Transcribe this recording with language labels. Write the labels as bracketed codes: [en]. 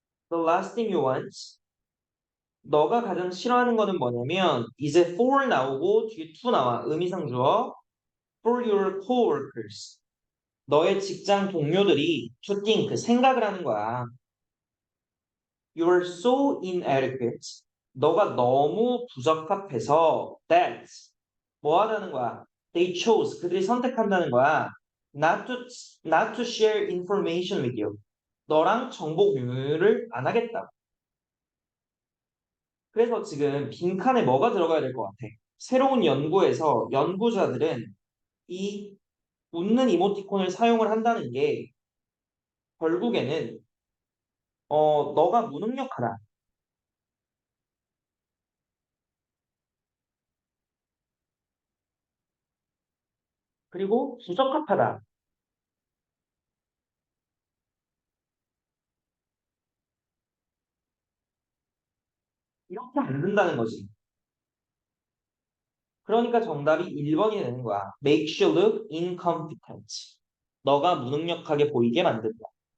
[en] The last thing you want [ko] 너가 가장 싫어하는 거는 뭐냐면 이제 for 나오고 뒤에 to 나와 의미상 주어 [en] for your coworkers [ko] 너의 직장 동료들이 [en] to think [ko] 생각을 하는 거야. [en] You're so inadequate. [ko] 너가 너무 부적합해서 that 뭐 하다는 거야? [en] They chose [ko] 그들이 선택한다는 거야. [en] Not to not to share information with you. [ko] 너랑 정보 공유를 안 하겠다. 그래서 지금 빈칸에 뭐가 들어가야 될 것 같아? 새로운 연구에서 연구자들은 이 웃는 이모티콘을 사용을 한다는 게 결국에는 너가 무능력하다. 그리고 부적합하다. 이렇게 안 된다는 거지. 그러니까 정답이 1번이 되는 거야. [en] Makes you look incompetent. [ko] 너가 무능력하게 보이게 만든다.